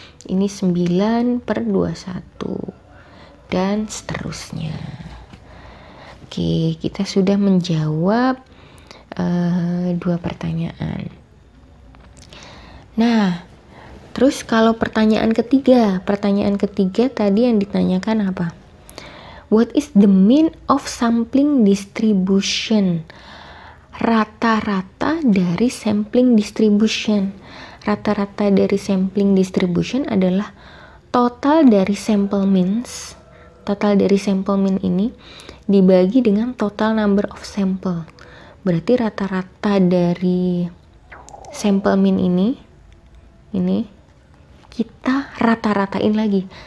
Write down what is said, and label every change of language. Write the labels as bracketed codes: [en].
[id] Ini 9/21. Dan seterusnya. Oke, kita sudah menjawab 2 pertanyaan. Nah, terus kalau pertanyaan ketiga tadi yang ditanyakan apa? [en] What is the mean of sampling distribution? [id] Rata-rata dari sampling distribution. Rata-rata dari sampling distribution adalah total dari sample means. Total dari sample mean ini dibagi dengan [en] total number of sample. [id] Berarti rata-rata dari sample mean ini kita rata-ratain lagi.